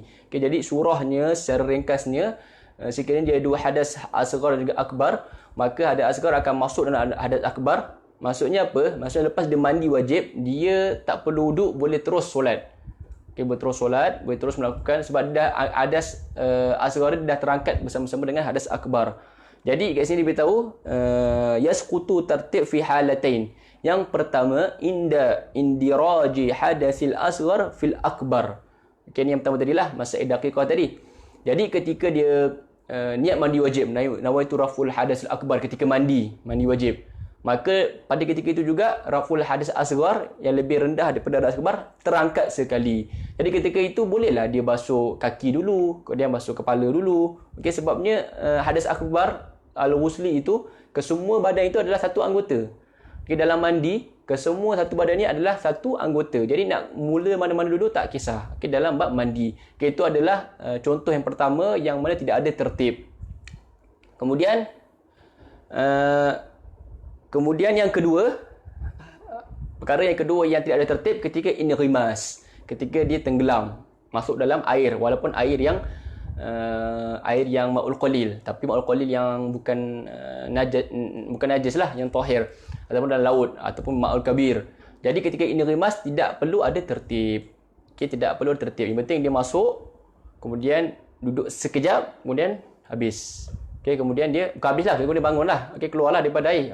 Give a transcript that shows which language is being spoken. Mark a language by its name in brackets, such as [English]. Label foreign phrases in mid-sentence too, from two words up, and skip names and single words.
[Malay] Okay, jadi surahnya secara ringkasnya, sekiranya dia ada dua hadas asghar dan juga akbar, maka hadas asghar akan masuk dalam hadas akbar. Maksudnya apa? Maksudnya lepas dia mandi wajib, dia tak perlu wuduk, boleh terus solat. Okay, boleh terus solat, boleh terus melakukan sebab dah hadas asghar dah terangkat bersama-sama dengan hadas akbar. Jadi kat sini diberitahu [Arabic] يسقط الترتيب في حالتين. [Malay] Yang pertama, [Arabic] اندراج الحدث الأصغر في الأكبر. [Malay] Okay, ni yang pertama tadilah [Arabic] مسائل دقيقة [Malay] tadi. Jadi ketika dia niat mandi wajib, [Arabic] نويت رفع الحدث الأكبر, [Malay] ketika mandi wajib, maka pada ketika itu juga [Arabic] رفع الحدث الأصغر [Malay] yang lebih rendah daripada hadas akbar terangkat sekali. Jadi ketika itu bolehlah dia basuh kaki dulu, kemudian basuh kepala dulu. Okey, sebabnya hadas akbar al-ghusli itu kesemua badan itu adalah satu anggota. Okey, dalam mandi kesemua satu badan ni adalah satu anggota. Jadi nak mula mana-mana dulu tak kisah. Okey, dalam bab mandi. Okey, itu adalah contoh yang pertama yang mana tidak ada tertib. Kemudian yang kedua, perkara yang kedua yang tidak ada tertib ketika inrimas, ketika dia tenggelam masuk dalam air, walaupun air yang [Arabic] الماء القليل, [Malay] tapi [Arabic] الماء القليل [Malay] yang bukan najis lah, yang tahir, ataupun dalam laut ataupun [Arabic] الماء الكبير. [Malay] Jadi ketika inrimas tidak perlu ada tertib. Okey, tidak perlu tertib. Yang penting dia masuk, kemudian duduk sekejap, kemudian habis. Okey, kemudian dia habislah, kemudian bangunlah. Okey, keluarlah daripada air.